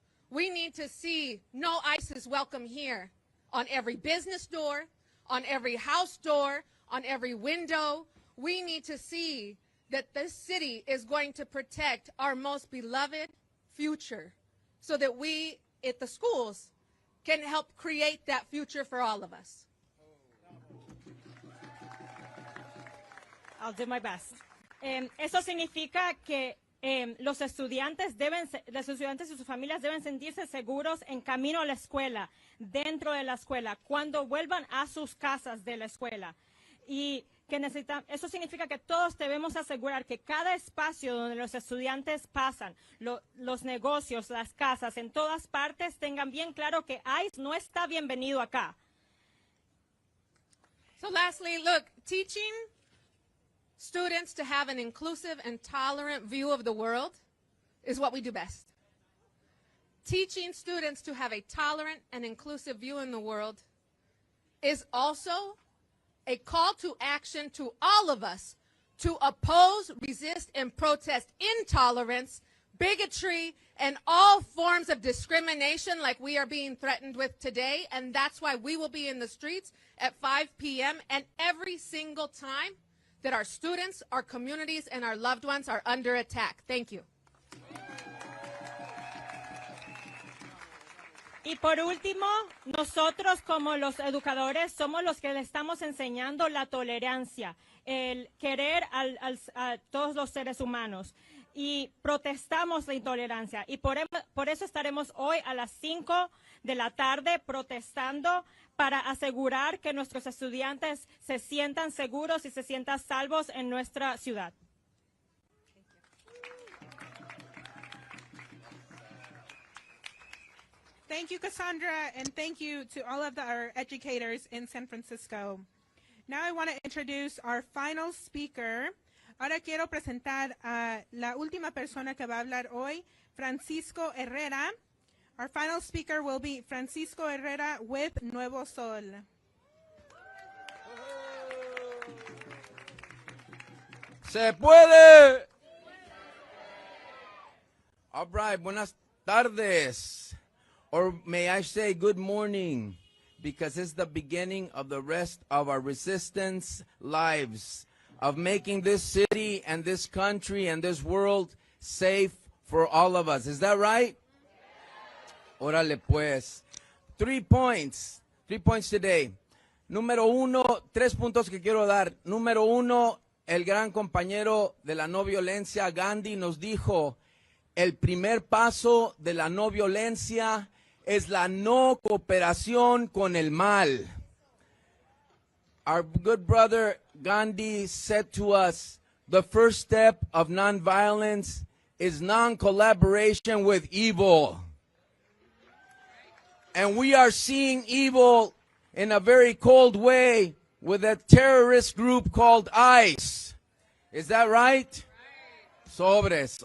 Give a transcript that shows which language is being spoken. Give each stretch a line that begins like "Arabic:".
English: We need to see no ICE is welcome here on every business door, on every house door, on every window. We need to see that this city is going to protect our most beloved future so that we at the schools can help create that future for all of us. I'll do my best.
Spanish: Eso significa que los estudiantes y sus familias deben sentirse seguros en camino a la escuela, dentro de la escuela, cuando vuelvan a sus casas de la escuela. Y que eso significa que todos debemos asegurar que cada espacio donde los estudiantes pasan, los negocios, las casas, en todas partes, tengan bien claro que ICE no está bienvenido acá.
English: So lastly, look, teaching students to have an inclusive and tolerant view of the world is what we do best. Teaching students to have a tolerant and inclusive view in the world is also a call to action to all of us to oppose, resist, and protest intolerance, bigotry, and all forms of discrimination like we are being threatened with today. And that's why we will be in the streets at 5 p.m. and every single time that our students, our communities, and our loved ones are under attack. Thank you.
Spanish: Y por último, nosotros como los educadores somos los que le estamos enseñando la tolerancia, el querer a todos los seres humanos. Y protestamos la intolerancia. Y por eso estaremos hoy a las 5 de la tarde protestando para asegurar que nuestros estudiantes se sientan seguros y se sientan salvos en nuestra ciudad.
English: Thank you, Cassandra, and thank you to all of our educators in San Francisco. Now I want to introduce our final speaker.
Spanish: Ahora quiero presentar a la última persona que va a hablar hoy, Francisco Herrera.
English: Our final speaker will be Francisco Herrera with Nuevo Sol.
Spanish: ¡Se puede!
English: All right,
Spanish: buenas tardes.
English: Or may I say good morning, because it's the beginning of the rest of our resistance lives, of making this city and this country and this world safe for all of us. Is that right?
Spanish: Órale pues.
English: 3 points today.
Spanish: Número 1, 3 puntos que quiero dar. Número 1, el gran compañero de la no violencia, Gandhi, nos dijo, el primer paso de la no violencia es la no cooperación con el mal.
English: Our good brother Gandhi said to us, the first step of nonviolence is non-collaboration with evil. And we are seeing evil in a very cold way with a terrorist group called ICE. Is that right? Sobres.